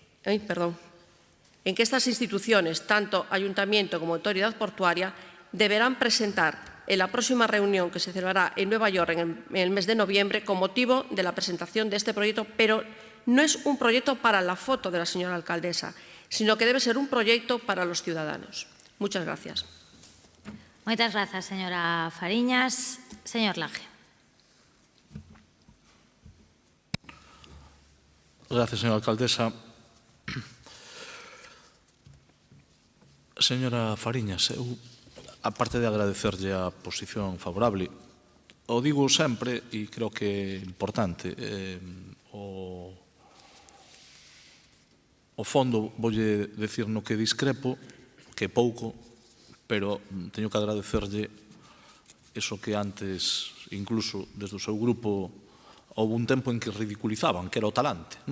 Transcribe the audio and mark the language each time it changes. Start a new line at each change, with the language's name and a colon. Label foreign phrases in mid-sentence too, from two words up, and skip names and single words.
Spanish: estas instituciones, tanto Ayuntamiento como Autoridad Portuaria, deberán presentar en la próxima reunión que se celebrará en Nueva York en el mes de noviembre con motivo de la presentación de este proyecto, pero no es un proyecto para la foto de la señora alcaldesa, sino que debe ser un proyecto para los ciudadanos. Muchas gracias.
Galician: Moitas grazas, señora Fariñas. Señor Laje.
Spanish: Gracias, señora alcaldesa.
Galician: Señora Fariñas, eu, aparte de agradecerlle a posición favorable, o digo sempre, e creo que é importante, o fondo voulle decir no que discrepo, que é pouco, pero teño que agradecerlle eso que antes, incluso desde o seu grupo, houve un tempo en que ridiculizaban, que era o talante, non?